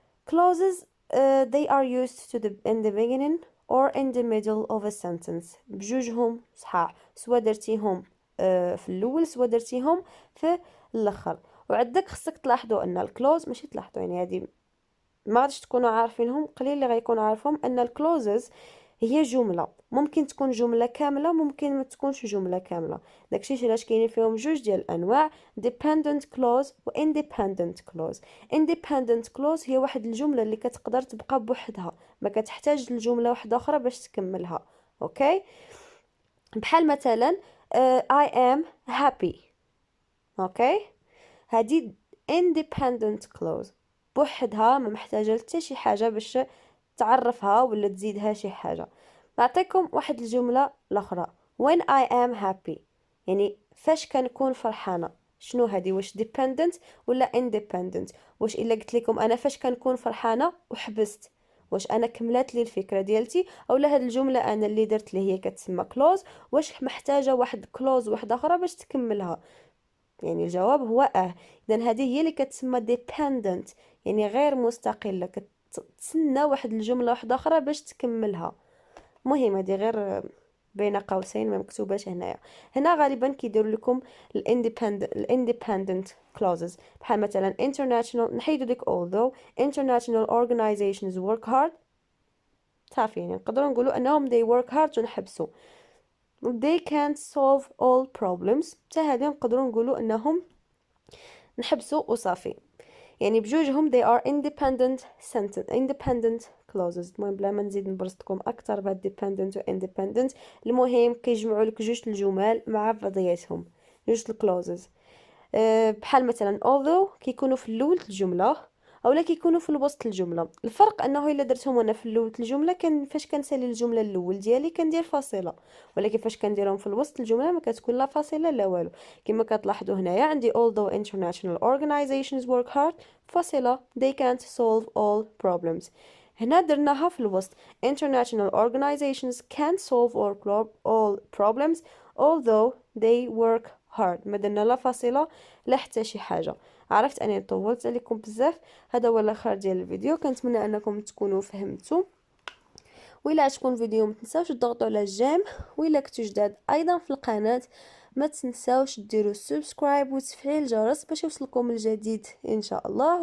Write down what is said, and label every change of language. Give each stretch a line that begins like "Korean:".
English: Clauses they are used in the beginning or in the middle of a sentence.
Arabic: بجوجهم صحاح، سوا درتيهم في الاول سوا درتيهم في الاخر. وعندك خصك تلاحظوا ان الكلوز ماشي تلاحظوا، يعني هذه ما غاديش تكونوا عارفينهم، قليل اللي غيكونوا عارفهم ان الكلوزز هي جمله، ممكن تكون جمله كامله ممكن ما تكونش جمله كامله. داكشي علاش كاينين فيهم جوج ديال الانواع dependent clause و independent clause. independent clause هي واحد الجمله اللي كتقدر تبقى بوحدها، ما كتحتاج لجمله واحده اخرى باش تكملها. اوكي، بحال مثلا
English: I am happy.
Arabic: اوكي، هذه independent clause بوحدها، ما محتاجه حتى شي حاجه باش تعرفها ولا تزيدها شي حاجه. نعطيكم واحد الجمله الاخرى
English: when I am happy،
Arabic: يعني فاش كنكون فرحانه. شنو هذه؟ واش dependent ولا independent؟ واش الا قلت لكم انا فاش كنكون فرحانه وحبست، واش انا كملت لي الفكره ديالتي اولا هاد الجمله انا اللي درت اللي هي كتسمى كلوز واش محتاجه واحد كلوز واحده اخرى باش تكملها؟ يعني الجواب هو اذا هذه هي اللي كتسمى dependent، يعني غير مستقله، كتسنى واحد الجمله واحده اخرى باش تكملها. مهم هذه غير بين قوسين ما مكتوباش هنايا. هنا غالبا كيديروا لكم الاندبندنت clauses بحال مثلا international، نحيدو ديك
English: although international organizations work hard.
Arabic: صافي، يعني نقدروا نقولوا انهم
English: they work hard ونحبسوا they can't solve all problems.
Arabic: حتى هذه نقدروا نقولوا انهم نحبسوا وصافي. يعني بجوجهم
English: they are independent sentence independent clauses.
Arabic: المهم بلا ما نزيد نبرزتكم اكثر بهاد dependent و independent، المهم كيجمعوا لك جوج الجمل مع بعضياتهم، جوج الكلوزز. بحال مثلا although كيكونوا في الاول الجمله اولا كيكونوا في الوسط الجمله. الفرق انه الا درتهم انا في الاول الجمله فاش كنسالي الجمله الاول ديالي كندير فاصله، ولكن فاش كنديرهم في الوسط الجمله ما كتكون لا فاصله لا والو. كما كتلاحظوا هنايا عندي
English: although international organizations work hard فاصله they can't solve all problems.
Arabic: هنا درناها في الوسط
English: international organizations can't solve all problems although they work hard.
Arabic: ما درنا لا فاصله لا حتى شي حاجه. عرفت اني طولت عليكم بزاف، هذا هو الاخر ديال الفيديو. كنتمنى انكم تكونوا فهمتوا، وإلا عجبكم الفيديو ما تنساوش تضغطوا على الجيم، وإلا كنتو جداد ايضا في القناه ما تنساوش ديروا سبسكرايب وتفعيل الجرس باش يوصلكم الجديد ان شاء الله.